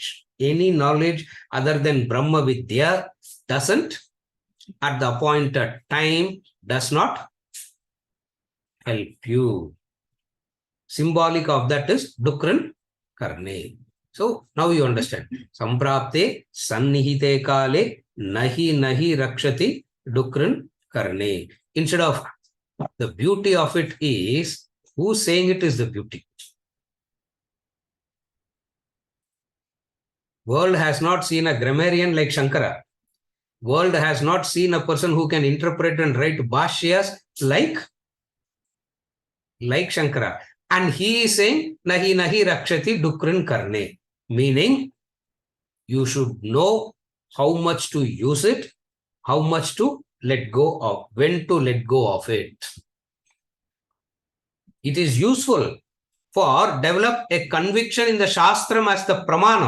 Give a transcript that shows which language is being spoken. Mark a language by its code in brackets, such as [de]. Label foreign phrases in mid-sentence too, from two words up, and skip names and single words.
[en] Any knowledge other than [sa] ब्रह्म विद्या [en] doesn't, at the appointed time, does not help you. Symbolic of that is [sa] डुकृञ् करणे. [en] So now you understand. [sa] संप्राप्ते संनिहिते काले नहि रक्षति डुकृञ् करणे. [en] Instead of the beauty of it is, who's saying it is the beauty? World has not seen a grammarian like Shankara. World has not seen a person who can interpret and write bhashyas like Shankara. And he is saying, [sa] नहि रक्षति डुकृञ् करणे. [en] Meaning, you should know how much to use it, how much to let go of, when to let go of it. It is useful for develop a conviction in the Shastram as the Pramanam.